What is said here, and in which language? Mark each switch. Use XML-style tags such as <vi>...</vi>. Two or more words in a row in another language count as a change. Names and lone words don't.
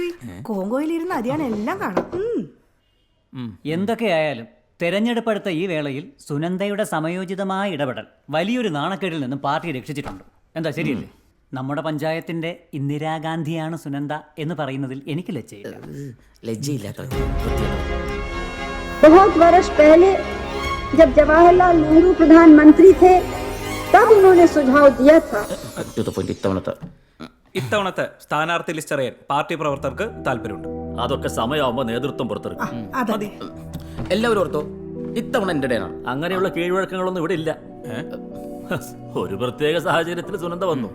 <ml>കോങ്കോയിൽ ഇരുന്ന് അതിയാണ് എല്ലാം കാണാം. എന്തൊക്കെയായാലും തെരഞ്ഞെടുപ്പെടുത്ത ഈ വേളയിൽ സുനന്ദയുടെ സമയോചിതമായ ഇടപെടൽ വലിയൊരു നാണക്കേടിൽ നിന്നും പാർട്ടിയെ രക്ഷിച്ചിട്ടുണ്ട്. എന്താ ശരിയല്ലേ? നമ്മുടെ പഞ്ചായത്തിന്റെ ഇന്ദിരാഗാന്ധിയാണ് സുനന്ദ എന്ന് പറയുന്നതിൽ എനിക്ക് ലജ്ജയില്ല.</ml> <hi>बहुत वर्ष पहले जब जवाहरलाल नेहरू प्रधानमंत्री थे तब उन्होंने सुझाव दिया था.</hi> <ml>ഇത്തവണത്തെ സ്ഥാനാർത്ഥി ലിസ്റ്റ് അറിയാൻ പാർട്ടി പ്രവർത്തകർക്ക് താല്പര്യമുണ്ട്. അതൊക്കെ സമയമാകുമ്പോൾ നേതൃത്വം പുറത്തിറക്കും. എല്ലാവരും ഓർത്തോ, ഇത്തവണ എൻ്റെ ഡേനാണ്. അങ്ങനെയുള്ള കീഴ്വഴക്കങ്ങളൊന്നും ഇവിടെ ഇല്ല. ഒരു പ്രത്യേക സാഹചര്യത്തിൽ സുനന്ദ വന്നു.</ml>